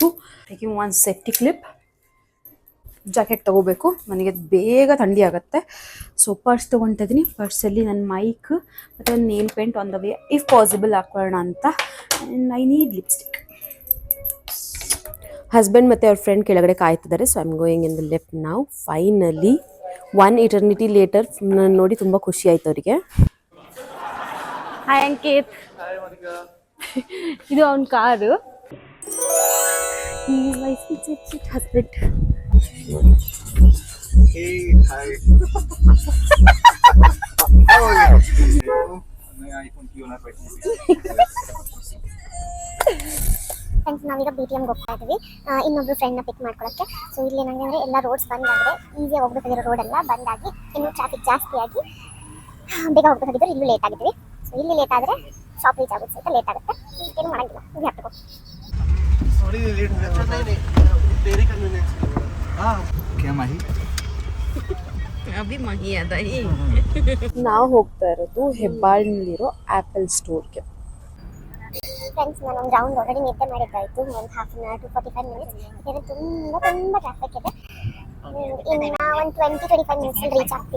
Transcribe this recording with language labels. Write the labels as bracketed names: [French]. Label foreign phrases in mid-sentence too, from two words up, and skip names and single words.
[English] taking one safety clip. [Kannada] ಜಾಕೆಟ್ ತೊಗೋಬೇಕು, ನನಗೆ ಬೇಗ ಥಂಡಿ ಆಗುತ್ತೆ. ಸೊ ಪರ್ಸ್ ತೊಗೊತಾ ಇದ್ದೀನಿ. ಪರ್ಸಲ್ಲಿ ನನ್ನ ಮೈಕ್ ಮತ್ತು ಒಂದು [English] nail paint on the way, if possible [Kannada] ಹಾಕೊಳ್ಳೋಣ ಅಂತ. [English] and I need lipstick. [Kannada] ಹಸ್ಬೆಂಡ್ ಮತ್ತು ಅವ್ರ ಫ್ರೆಂಡ್ ಕೆಳಗಡೆ ಕಾಯ್ತಿದ್ದಾರೆ. [English] so I am going in the lift ನಾವು. finally 1 eternity later [Kannada] ನಾನು ನೋಡಿ ತುಂಬ ಖುಷಿ ಆಯ್ತು ಅವರಿಗೆ. ಹಾಯ್ ಅಂಕಿತ್. ಇದು ಅವನ ಕಾರು. ಹಸ್ಬೆಂಡ್. [English] Hey, hi. How are you? [Hindi] मैं iPhone क्यों ना [Kannada] ಫ್ರೆಂಡ್ಸ್, ನಾವೀಗ BTM ಹೋಗ್ತಾ ಇದ್ದೀವಿ ಇನ್ನೊಬ್ರು ಫ್ರೆಂಡ್ನ ಪಿಕ್ ಮಾಡ್ಕೊಳ್ಳೋಕ್ಕೆ. ಸೊ ಇಲ್ಲಿ ಏನಂಗೆ ಅಂದರೆ ಎಲ್ಲ ರೋಡ್ಸ್ ಬಂದಾಗಿದೆ. ಈಸಿಯಾಗಿ ಹೋಗ್ಬೇಕಾಗಿರೋ ರೋಡೆಲ್ಲ ಬಂದಾಗಿ ಇನ್ನೂ ಟ್ರಾಫಿಕ್ ಜಾಸ್ತಿ ಆಗಿ ಬೇಗ ಹೋಗ್ಬೇಕಾಗಿದ್ರು. ಇಲ್ಲೂ ಲೇಟ್ ಆಗಿದ್ವಿ. ಸೊ ಇಲ್ಲಿ ಲೇಟ್ ಆದರೆ [English] shop reach [Kannada] ಆಗುತ್ತೆ ಸ್ವಲ್ಪ ಲೇಟ್ ಆಗುತ್ತೆ ಏನು ಮಾಡಂಗಿಲ್ಲ ನೀವು ಹ್ಯಾಪಿ [English] sorry late [Hindi] हो गया नहीं तेरी कन्वीनियंस हाँ क्या माही [Kannada] ಅಭಿ ಮಹಿ ಅದ ನಾವು ಹೋಗ್ತಾ ಇರೋದು ಹೆಬ್ಬಾಳ್ನಲ್ಲಿರೋ ಆಪಲ್ ಸ್ಟೋರ್ಗೆ. ಫ್ರೆಂಡ್ಸ್ ನಾನು ಒಂದು [English] round already [Kannada] ನಿದ್ದೆ ಮಾಡಿದ್ದಾಯಿತು ಒಂದು [English] half an hour to 45 minutes [Kannada] ಯಾಕಂದರೆ ತುಂಬ ಟ್ರಾಫಿಕ್ ಇದೆ. ಇನ್ನು ಒಂದು 20-25 ಮಿನಿಟ್ಸಲ್ಲಿ ರೀಚ್ ಆಗ್ತೀವಿ.